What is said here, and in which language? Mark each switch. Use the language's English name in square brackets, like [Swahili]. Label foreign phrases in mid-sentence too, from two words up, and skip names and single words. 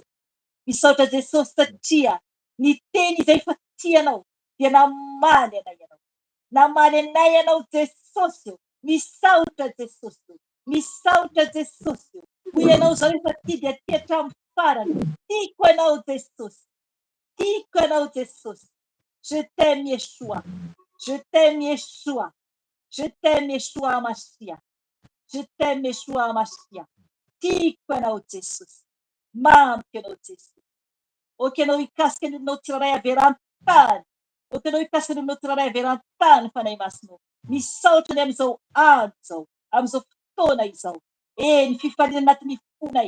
[Malagasy] Misaotra Jesosy satria ny teny izay fa tianao dia namaly anay ianao. Namaly anay ianao Jesosy io. Misaotra Jesosy. Misaotra Jesosy. Ho ianao zao efa ty dia ty hatramin'ny farany. Tiako ianao Jesosy. Tiako ianao Jesosy. [French] Je t'aime Yeshua. Je t'aime Yeshua. Je t'aime Yeshua Mashiach. Je t'aime Yeshua Mashiach. [Malagasy] Tiako ianao Jesosy. Mamiko ianao Jesosy. Oka ianao hikasika ny olonao tsirairay averan-tany. Oka ianao hikasika ny olonao tsirairay averan-tany fanahy masonao. Misaotra ny amin'izao andro izao, amin'izao fotoana izao. Ny fifaliana anatin'ny fonay.